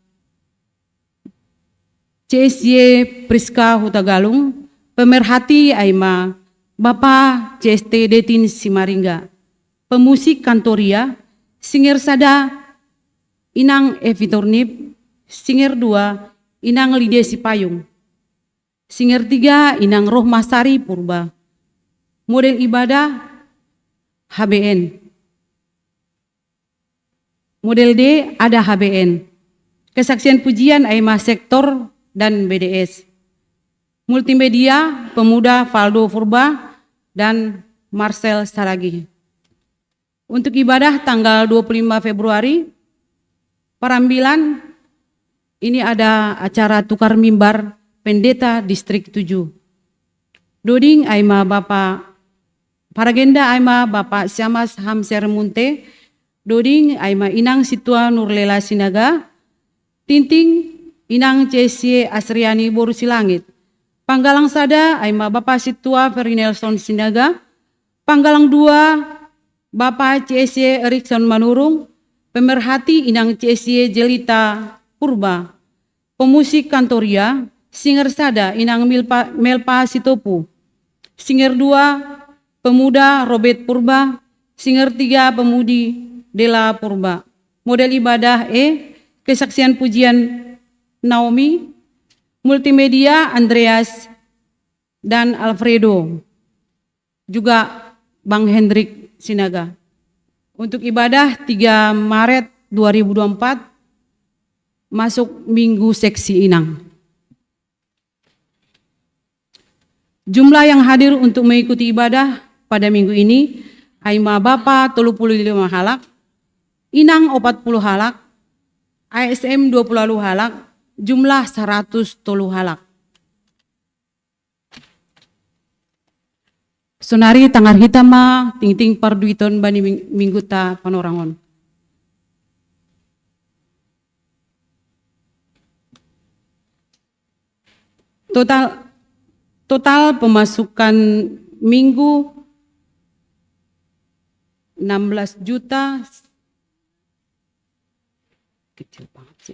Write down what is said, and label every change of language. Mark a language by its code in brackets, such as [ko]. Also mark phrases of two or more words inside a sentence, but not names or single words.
[id] CSY Priska Hutagalung, [bts] Pemerhati Aima [id] Bapak CST Detin Simaringga, Pemusik Kantoria, Singer Sada, Inang Evitornip, Singer 2, Inang Lidia Sipayung, Singer 3, Inang Rohmasari Purba, model ibadah HBN, model D ada HBN, kesaksian [bts] pujian Aima [id] Sektor dan BDS, multimedia pemuda Valdo Purba dan Marcel Saragi. Untuk ibadah tanggal 25 Februari, Parambilan, ini ada acara tukar mimbar pendeta distrik 7. [bts] Doding Aima [id] Bapak, [bts] Paragenda Aima [id] Bapak Syamas Hamser Munte, [bts] Doding Aima [id] Inang Situa Nurlela Sinaga, Tinting Inang CSY Asriani Borusilangit, [bts] Panggalang Sada Aima [id] Bapak Situa Ferry Nelson Sinaga, Panggalang 2 Bapak CSY Erikson Manurung, Pemerhati Inang CSY Jelita Purba, Pemusik Kantoria, Singer Sada Inang Melpa Sitopu, Singer 2 Pemuda Robert Purba, Singer 3 Pemudi Dela Purba. Model ibadah E, kesaksian pujian Naomi, multimedia Andreas dan Alfredo, juga Bang Hendrik Sinaga. Untuk ibadah 3 Maret 2024 masuk Minggu Seksi Inang. Jumlah yang hadir untuk mengikuti ibadah pada minggu ini [bts] Aima Bapa [id] 35 halak, Inang 40 halak, ASM 20 halak, jumlah 100 halak. [bts] Sonari tangar hitama ting-ting parduiton bani minggu ta Panorangon. [id] Total pemasukan minggu 16 juta kecil banget sih.